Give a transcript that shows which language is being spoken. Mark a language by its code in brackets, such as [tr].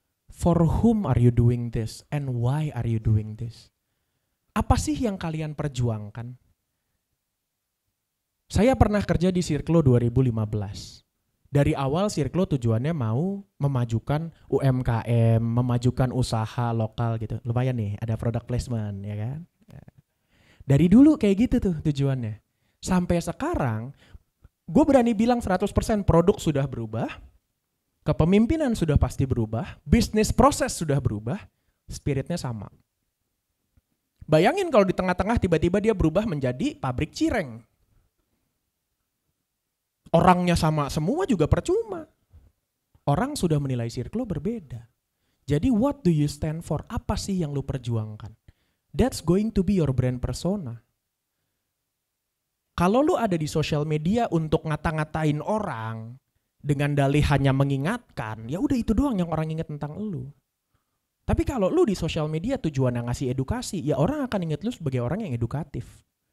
[en] For whom are you doing this? And why are you doing this? [id] Apa sih yang kalian perjuangkan? Saya pernah kerja di Circlo 2015. Dari awal Circlo tujuannya mau memajukan UMKM, memajukan usaha lokal gitu. Lumayan nih, ada product placement ya kan. Dari dulu kayak gitu tuh tujuannya. Sampai sekarang, gue berani bilang 100% produk sudah berubah, kepemimpinan sudah pasti berubah, bisnis proses sudah berubah, spiritnya sama. Bayangin kalau di tengah-tengah tiba-tiba dia berubah menjadi pabrik cireng. Orangnya sama semua juga percuma. Orang sudah menilai Circlo berbeda. Jadi [en] what do you stand for? [id] Apa sih yang lu perjuangkan? [en] That's going to be your brand persona. [id] Kalau lu ada di sosial media untuk ngata-ngatain orang dengan dalih hanya mengingatkan, ya udah itu doang yang orang ingat tentang lu. Tapi kalau lu di sosial media tujuannya ngasih edukasi, ya orang akan ingat lu sebagai orang yang edukatif.